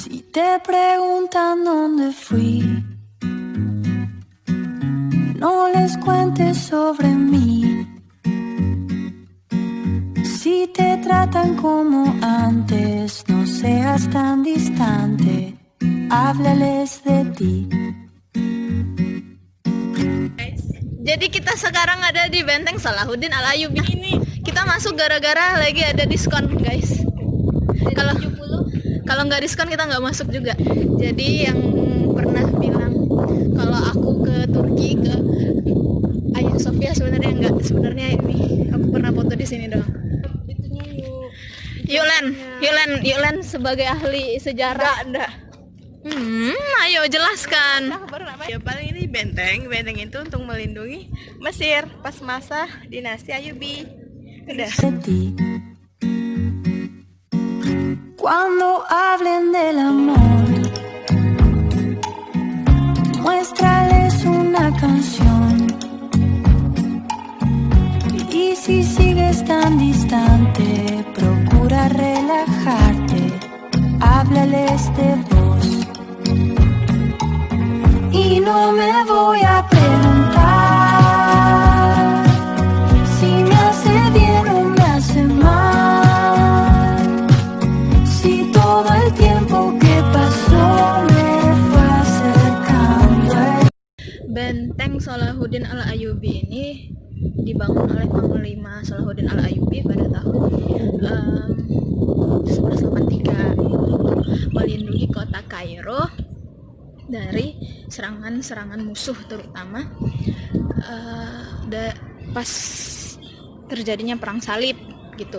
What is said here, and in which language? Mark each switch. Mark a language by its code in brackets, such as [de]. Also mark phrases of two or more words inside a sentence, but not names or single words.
[es] Te preguntan dónde fui. No les cuentes sobre mí. Si te tratan como antes, no seas tan distante. Háblales de ti. [id] Jadi kita sekarang ada di Benteng Salahuddin Al-Ayyubi. Ini kita masuk gara-gara lagi ada diskon, guys. Kalau nggak diskon kita nggak masuk juga. Jadi yang pernah bilang kalau aku ke Turki ke Hagia Sophia sebenarnya ini aku pernah foto di sini doang. Yulen sebagai ahli sejarah. Enggak. Ayo jelaskan. Ya paling ini benteng itu untuk melindungi Mesir pas masa dinasti Ayyubi. Udah. [es] Cuando hablen del amor, muéstrales una canción. Y si sigues tan distante, procura relajarte. Háblales de vos. Y no me voy a preguntar si me hace bien o me hace mal. Si todo el tiempo que pasó me fue acercando. [id] Benteng Salahuddin Al-Ayyubi ini dibangun oleh Panglima Salahuddin Al-Ayyubi pada tahun 1183 untuk melindungi kota Kairo dari serangan musuh, terutama pas terjadinya perang salib gitu.